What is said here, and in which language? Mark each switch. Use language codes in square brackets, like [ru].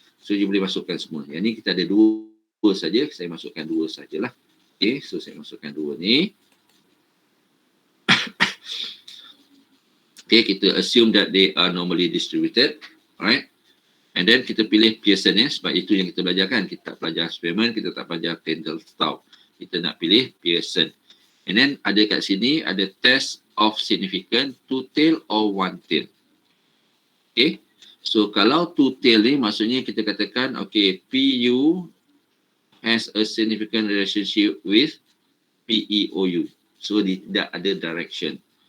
[ms] So you boleh masukkan semua. Yang ni kita ada dua saja, saya masukkan dua sajalah. Okay, so saya masukkan dua ni. [en] Okay, [ms] kita [en] assume that they are normally distributed. [ms] Alright. And then kita pilih Pearson ya, sebab itu yang kita belajar kan. Kita tak belajar Spearman, kita tak belajar Kendall-Stau. Kita nak pilih Pearson. And then ada kat sini, ada [en] test of significant two tail or one tail. [ms] Okay. So kalau two tail ni maksudnya kita katakan, okay, [en] PU has a significant relationship with PEOU. [ms] So dia tidak ada direction.